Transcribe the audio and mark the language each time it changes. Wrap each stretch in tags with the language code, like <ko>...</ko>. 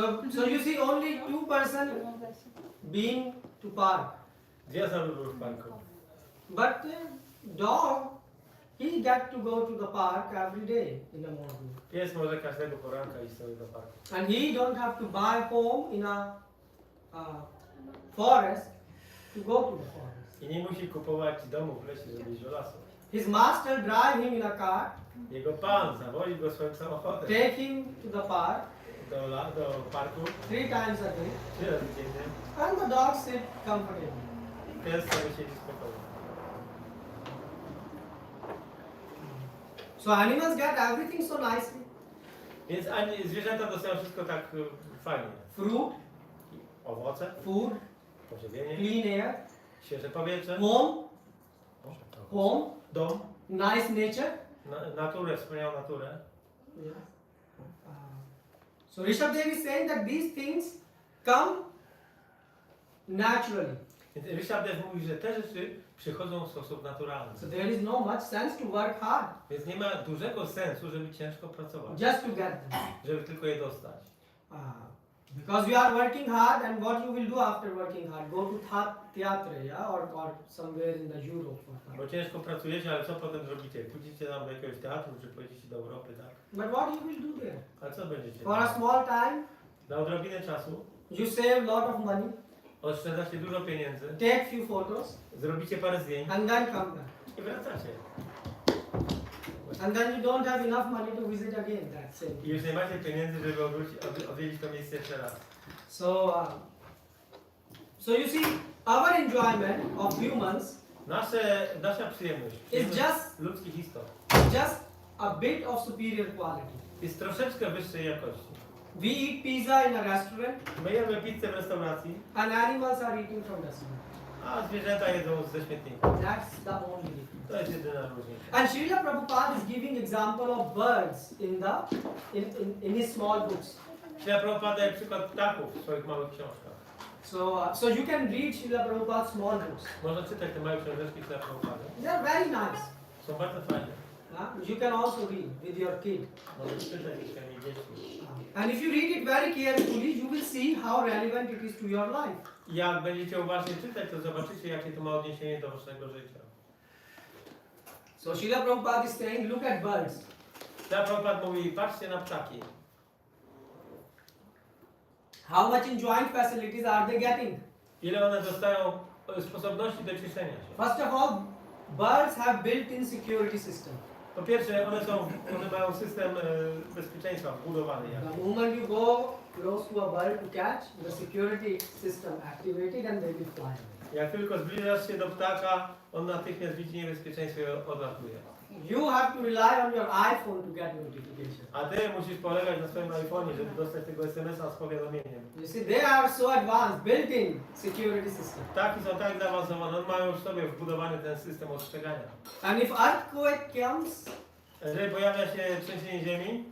<en>So you see only two person being to park.</en> <pl>Dwie osoby były w parku.</pl> <en>But dog, he get to go to the park every day in the morning.</en> <pl>Pies może każdego poranka iść sobie do parku.</pl> <en>And he don't have to buy home in a forest to go to the forest.</en> <pl>I nie musi kupować domu w lesie, żeby iść do lasu.</pl> <en>His master drive him in a car,</en> <pl>Jego pan zawozi go swoim samochodem</pl> <en>take him to the park</en> <pl>do parku</pl> <en>3 times a day,</en> <pl>3 razy dziennie.</pl> <en>and the dog sit comfortably.</en> <pl>Pies sobie siedzi spokojnie.</pl> <en>So animals get everything so nicely.</en> <pl>Więc zwierzęta dostają wszystko tak fajnie.</pl> <en>Fruit,</en> <pl>Owoce,</pl> <en>food,</en> <pl>pożywienie,</pl> <en>clean air,</en> <pl>świeże powietrze,</pl> <en>home,</en> <pl>dom,</pl> <en>nice nature.</en> <pl>naturę, wspaniałą naturę.</pl> <en>So Rishabh is saying that these things come naturally.</en> <pl>Więc Rishabh mówi, że te rzeczy przychodzą w sposób naturalny.</pl> <en>So there is no much sense to work hard</en> <pl>Więc nie ma dużego sensu, żeby ciężko pracować,</pl> <en>just to get them.</en> <pl>żeby tylko je dostać.</pl> <en>Because you are working hard, and what you will do after working hard? Go to theatre, yeah, or somewhere in the Europe.</en> <pl>Bo ciężko pracujecie, ale co potem zrobicie? Pójdziecie tam do jakiegoś teatru, czy pojedziecie do Europy, tak?</pl> <en>But what you will do there?</en> <pl>Ale co będziecie?</pl> <en>For a small time,</en> <pl>Na odrobinę czasu</pl> <en>you save lot of money,</en> <pl>oszczędzacie dużo pieniędzy,</pl> <en>take few photos,</en> <pl>zrobicie parę zdjęć</pl> <en>and then come back.</en> <pl>i wracacie.</pl> <en>And then you don't have enough money to visit again. That's it.</en> <pl>I już nie macie pieniędzy, żeby odwiedzić to miejsce jeszcze raz.</pl> <en>So you see, our enjoyment of humans</en> <pl>Nasza przyjemność ludzkich istot</pl> <en>is just a bit of superior quality.</en> <pl>jest troszeczkę wyższej jakości.</pl> <en>We eat pizza in a restaurant,</en> <pl>My jemy pizzę w restauracji,</pl> <en>and animals are eating from dustbin.</en> <pl>a zwierzęta jedzą ze śmietnika.</pl> <en>That's the only difference.</en> <pl>To jest jedyna różnica.</pl> <en>And Srila Prabhupada is giving example of birds in his small books.</en> <pl>Śrila Prabhupada daje przykład ptaków w swoich małych książkach.</pl> <en>So you can read Srila Prabhupada's small books.</en> <pl>Można czytać te małe książeczki dla Prabhupada.</pl> <en>They are very nice.</en> <pl>Są bardzo fajne.</pl> <en>You can also read with your kid.</en> <pl>Można czytać ze swoimi dziećmi.</pl> <en>And if you read it very carefully, you will see how relevant it is to your life.</en> <pl>Jak będziecie uważnie czytać, to zobaczycie, jakie to ma odniesienie do waszego życia.</pl> <en>So Srila Prabhupada is saying, look at birds.</en> <pl>Prabhupada mówi, patrzcie na ptaki.</pl> <en>How much enjoying facilities are they getting?</en> <pl>Ile one dostają sposobności do cieszenia się.</pl> <en>First of all, birds have built-in security system.</en> <pl>Po pierwsze, one mają system bezpieczeństwa wbudowany.</pl> <en>The moment you go close to a bird to catch, the security system activated and they will fly away.</en> <pl>Jak tylko zbliżasz się do ptaka, on natychmiast widzi niebezpieczeństwo i odlatuje.</pl> <en>You have to rely on your iPhone to get notification.</en> <pl>A ty musisz polegać na swoim iPhone'ie, żeby dostać tego SMS-a z powiadomieniem.</pl> <en>You see, they are so advanced, built-in security system.</en> <pl>Ptaki są tak zaawansowane, one mają już w sobie wbudowany ten system ostrzegania.</pl> <en>And if earthquake comes,</en> <pl>Jeżeli pojawia się trzęsienie ziemi,</pl>